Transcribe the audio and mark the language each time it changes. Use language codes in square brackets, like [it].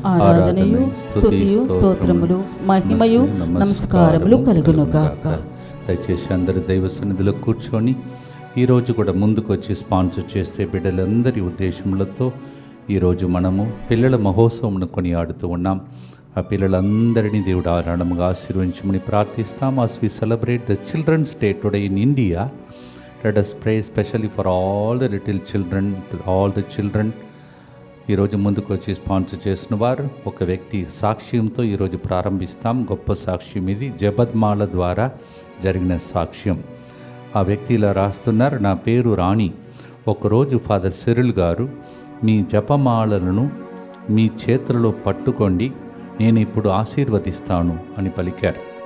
[te] ఆరాధనయు స్తుతియు స్తోత్రములు మహిమయు నమస్కారములు కలుగునుగాక. దయచేసి అందరు దైవ సన్నిధిలో కూర్చొని ఈరోజు కూడా ముందుకు వచ్చి స్పాన్సర్ చేస్తే బిడ్డలందరి ఉద్దేశములతో ఈరోజు మనము పిల్లల మహోత్సవమును కొనియాడుతూ ఉన్నాం. ఆ పిల్లలందరినీ దేవుడు ఆరాధనముగా ఆశీర్వదించమని ప్రార్థిస్తాం. [en] as we celebrate the children's day today in India, let us pray especially for all the little children, all the children. [te] ఈరోజు ముందుకు వచ్చి స్పాన్సర్ చేసిన వారు ఒక వ్యక్తి సాక్ష్యంతో ఈరోజు ప్రారంభిస్తాం. గొప్ప సాక్ష్యం ఇది, జపమాల ద్వారా జరిగిన సాక్ష్యం. ఆ వ్యక్తి ఇలా రాస్తున్నారు, నా పేరు రాణి. ఒకరోజు ఫాదర్ సిరిల్ గారు మీ జపమాలను మీ చేతులలో పట్టుకోండి, నేను ఇప్పుడు ఆశీర్వదిస్తాను అని పలికారు.